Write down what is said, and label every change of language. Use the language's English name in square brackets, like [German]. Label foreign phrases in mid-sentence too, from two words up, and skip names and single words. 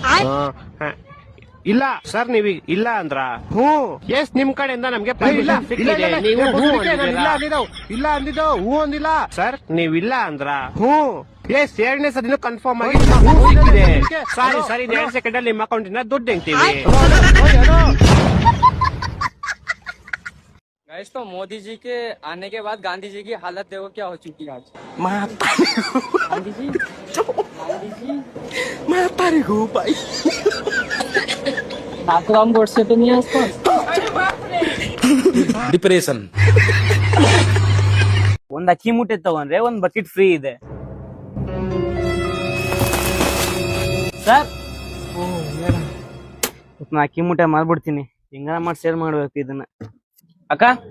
[Kannada] ಇಲ್ಲ ಸರ್ ನೀವ್ ಇಲ್ಲ ಅಂದ್ರ ಎಸ್ ನಿಮ್ ಕಡೆಯಿಂದ ನಮ್ಗೆ ಪರ್ಮಿಷನ್ ಸಿಕ್ಕಿದೆ. ನೀವು ಇಲ್ಲ ಅಂದಿದ್ದು ಹೂ ಅಂದಿಲ್ಲ ಸರ್. ನೀವ್ ಇಲ್ಲ ಅಂದ್ರ ಎಸ್ ಎರಡನೇ ಸದಿನ ಕನ್ಫರ್ಮ್ ಆಗಿ ಸಿಕ್ಕಿದೆ. ಸರಿ 2 ಸೆಕೆಂಡ್ ಅಲ್ಲಿ ನಿಮ್ಮ ಅಕೌಂಟ್ ಇಂದ ದುಡ್ಡು ಹೆಂಗ್ತೀವಿ. [Hindi] गाइस तो मोदी जी के आने के बाद गांधी जी की हालत देखो क्या हो चुकी है आज। गांधी जी मैं तारी हूँ भाई। नाथुराम गोडसे तो नहीं है आसपास? [Kannada] ಡಿಪ್ರೆಷನ್. ಒಂದ್ ಅಕ್ಕಿ ಮೂಟೆ ತಗೊಂಡ್ರೆ ಒಂದ್ ಬಕೆಟ್ ಫ್ರೀ ಇದೆ ಸರ್. ಅಕ್ಕಿ ಮೂಟೆ ಮಾರ್ಬಿಡ್ತೀನಿ. ಹಿಂಗಾರ ಮಾಡಿ ಸೇರ್ ಮಾಡ್ಬೇಕು ಇದನ್ನ. ಅಕ್ಕ